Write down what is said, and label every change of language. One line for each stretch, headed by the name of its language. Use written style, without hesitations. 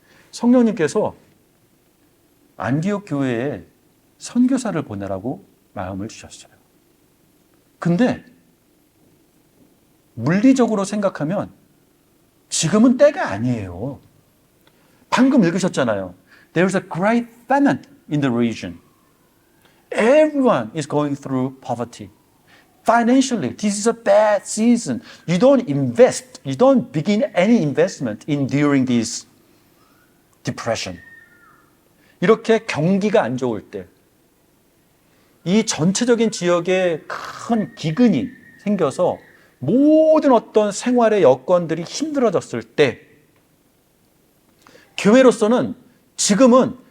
Korean: 성령님께서 안디옥 교회에 선교사를 보내라고 마음을 주셨어요. 근데 물리적으로 생각하면 지금은 때가 아니에요. 방금 읽으셨잖아요.
English: There is a great famine in the region. Everyone is going through poverty. Financially, this is a bad season. You don't invest. You don't begin any investment in during this depression.
Korean: 이렇게 경기가 안 좋을 때, 이 전체적인 지역에 큰 기근이 생겨서 모든 어떤 생활의 여건들이 힘들어졌을 때, 교회로서는 지금은